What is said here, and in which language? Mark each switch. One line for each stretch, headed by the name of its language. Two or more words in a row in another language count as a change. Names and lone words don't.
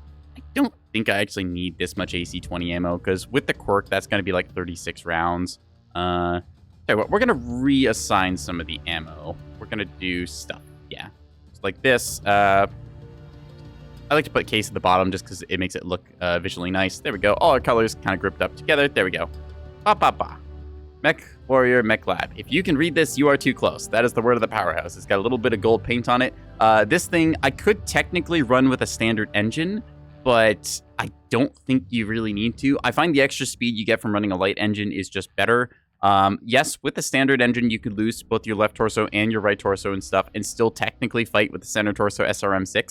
English: I don't think I actually need this much AC-20 ammo, because with the quirk, that's going to be like 36 rounds. Okay, well, we're going to reassign some of the ammo. We're going to do stuff, yeah. Just like this. I like to put case at the bottom just because it makes it look visually nice. There we go. All our colors kind of grouped up together. There we go. Ba ba ba. Mechwarrior Mech Lab. If you can read this, you are too close. That is the word of the powerhouse. It's got a little bit of gold paint on it. This thing, I could technically run with a standard engine, but I don't think you really need to. I find the extra speed you get from running a light engine is just better. Yes, with the standard engine, you could lose both your left torso and your right torso and stuff and still technically fight with the center torso SRM6.